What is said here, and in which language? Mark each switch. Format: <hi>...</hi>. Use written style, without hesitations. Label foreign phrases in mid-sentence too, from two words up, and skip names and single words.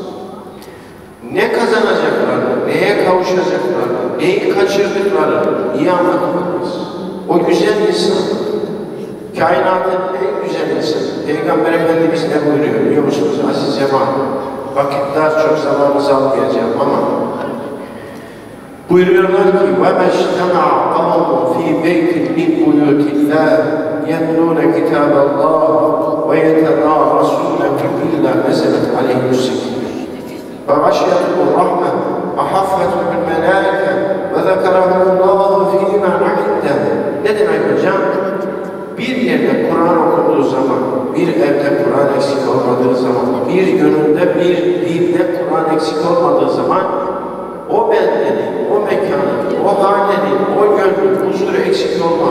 <tr>Ne kazanacaklarını, neye kavuşacaklarını, neyi kaçırdıklarını iyi anlatmalıyız. O güzel insan, kainatın en güzel insanı. Peygamber Efendimiz ne buyuruyor biliyor musunuz aziz cemaat? Vakitler çok zamanımızı almayacağım ama buyuruyorlar ki</tr> <ar>وَمَا اجْتَمَعَ قَوْمٌ ف۪ي بَيْتٍ مِنْ بُيُوتِ اللّٰهِ يَتْلُونَ كِتَابَ اللّٰهِ وَيَتَدَارَسُونَهُ إِلَّا نَزَلَتْ عَلَيْهِمُ السَّكِينَةُ وَغَشِيَتْهُمُ الرَّحْمَةُ وَحَفَّتْهُمُ الْمَلَائِكَةُ وَذَكَرَهُمُ اللّٰهُ فِي مَنْ عِنْدَهُ.</ar> <tr>Ne demek hocam? Bir yerde Kur'an okunduğu zaman, bir evde Kur'an eksik olmadığı zaman, bir gönülde, bir dilde Kur'an eksik olmadığı zaman o bendenin, o mekanın, o hanenin, o gönlün huzuru eksik olmaz.</tr>